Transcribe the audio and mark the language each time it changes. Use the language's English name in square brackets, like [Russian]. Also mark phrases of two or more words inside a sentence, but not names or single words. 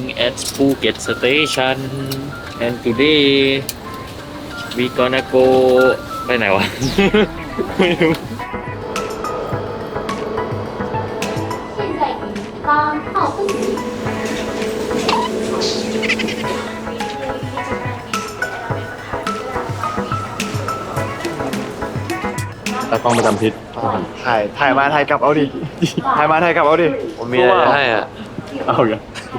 [English] at Phuket Station and today we gonna go [Thai] ไปไหนวะ ไม่รู้ [Chinese] 现在已刚到登机。 [Thai] ตากล้องประจำทิศ ถ่ายมาถ่ายกลับเอาดิ ถ่ายมาถ่ายกลับเอาดิ ผมมีอะไรจะให้อ่ะ เอาอีก